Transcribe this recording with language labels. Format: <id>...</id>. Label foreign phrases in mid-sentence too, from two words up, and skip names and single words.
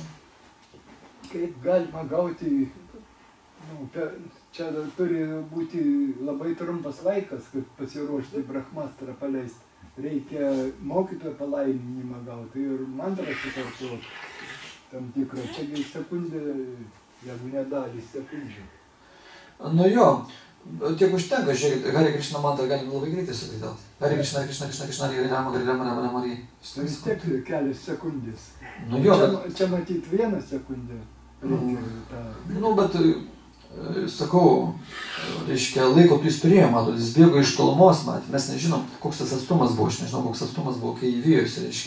<lt>Kaip galima gauti, čia turi būti labai trumpas laikas, kad pasiruošti Brahmastrą paleisti. Reikia mokytojo palaiminimą gauti ir mantrą sukartuoti tam tikrą. Čiagi sekundė, jeigu nedalį sekundžių. Nu jo, tiek užtenka, žiūrėkit, Hare Krishna mantrą galim labai greitai sukaitauti.</lt> <sa>हरे कृष्ण कृष्ण कृष्ण कृष्ण हरे राम हरे राम राम राम हरे.</sa> <lt>Vis tiek kelias sekundės. Nu jo, Čia matyt 1 sekundė. Bet sakau, reiškia, laiko tu jis turėjo, matot, jis bėgo iš tolumos, matė, mes nežinom, koks tas atstumas buvo, aš nežinau, koks atstumas buvo, kai įvijosi, reiškia.</lt>